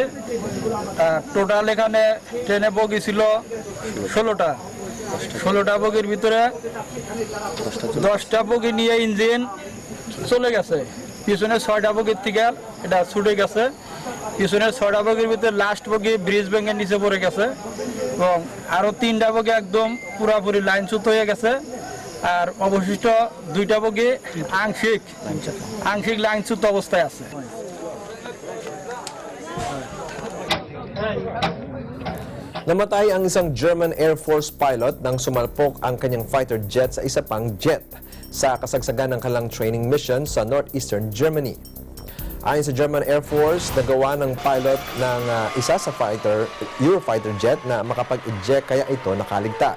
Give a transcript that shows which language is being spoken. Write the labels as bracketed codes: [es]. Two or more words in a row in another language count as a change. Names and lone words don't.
[bn] টোটাল এখানে ট্রেনে বগি ছিল 16টা বগির ভিতরে 10টা বগি নিয়ে ইঞ্জিন চলে গেছে, পিছনে 6টা বগির থেকে এটা ছুটে গেছে। পিছনের 6টা বগির ভিতরে লাস্ট বগি ব্রিজ ভেঙে নিচে পড়ে গেছে এবং আরো 3টা বগি একদম পুরোপুরি লাইনচ্যুত হয়ে গেছে আর অবশিষ্ট 2টা বগি আংশিক লাইনচ্যুত অবস্থায় আছে। [tl] Namatay ang isang German Air Force pilot nang sumalpok ang kanyang fighter jet sa isa pang jet sa kasagsagan ng kanilang [en] training mission [tl] sa northeastern Germany. Ayon sa German Air Force, nagawa ng pilot ng isa sa Eurofighter jet na makapag-eject kaya ito nakaligtas.